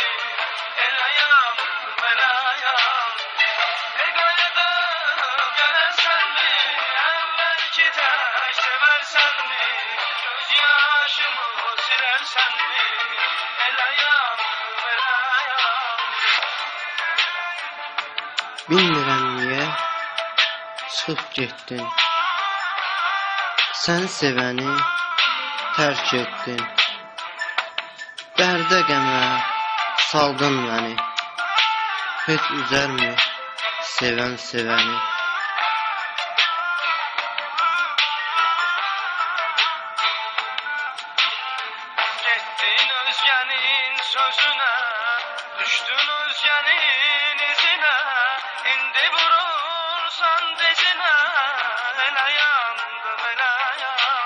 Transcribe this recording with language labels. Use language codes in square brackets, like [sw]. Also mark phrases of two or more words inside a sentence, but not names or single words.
[tr] El ayağım, el ayağım. Yekayıp gelersen mi? Evvelki de seversen mi? Göz yaşımı silersen mi? El ayağım, el ayağım. [az] Bilmirəm niyə çıxıb getdin. Səni sevəni tərk etdin. Dərdə qəmə saldın məni. Heç üzərmi sevən sevəni? [tr] Gittin özgenin sözüne, düştün özgenin izine. [az] İndi vurursan dizine, el ayağım, el ayağım.